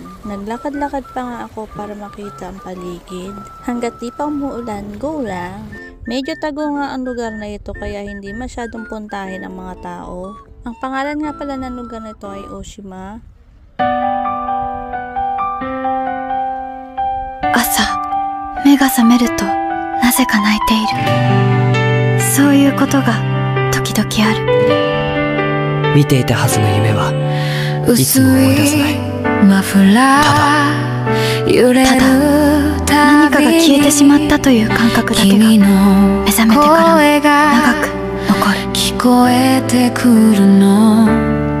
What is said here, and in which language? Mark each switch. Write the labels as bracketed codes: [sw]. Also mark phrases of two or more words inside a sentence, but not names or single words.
[tl] Naglakad-lakad pa nga ako para makita ang paligid. Hanggat di pa umuulan, go lang. Medyo tago nga ang lugar na ito kaya hindi masyadong puntahin ang mga tao. Ang pangalan nga pala ng lugar na ito ay Oshima. [ja] Asa, 目が覚めるとなぜか泣いている。そういうことが時々ある。見ていたはずの夢はいつも思い出せない。ただ何かが消えてしまったという感覚だけが目覚めてからも長く残る。聞こえてくるの